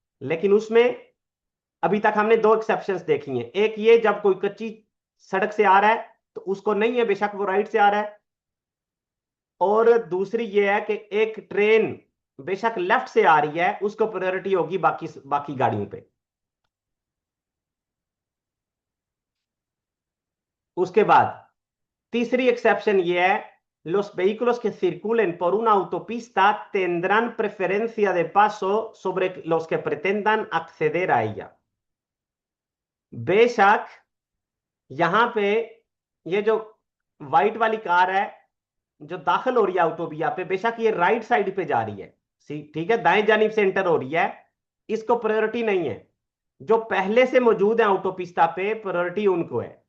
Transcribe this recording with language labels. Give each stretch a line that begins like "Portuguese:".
Hindi: लेकिन उसमें अभी तक हमने दो एक्सेप्शंस देखी हैं। एक ये, जब कोई कच्ची सड़क से आ रहा है तो उसको नहीं है, बेशक वो राइट से आ रहा है। और दूसरी ये है कि एक ट्रेन बेशक लेफ्ट से आ रही है, उसको प्रायोरिटी होगी बाकी बाकी गाड़ियों पे। उसके बाद तीसरी एक्सेप्शन ये है,
Spanish: los vehículos que circulen por una autopista tendrán preferencia de paso sobre los que pretendan acceder a ella।
Hindi: बेशक यहां पे ये जो व्हाइट वाली कार है जो दाखिल हो रही है ऑटोबिया पे, बेशक ये राइट साइड पे जा रही है, ठीक है, दाएं जानिब से एंटर हो रही है, इसको प्रायोरिटी नहीं है। जो पहले से मौजूद है ऑटोपिस्ता पे, प्रायोरिटी उनको है।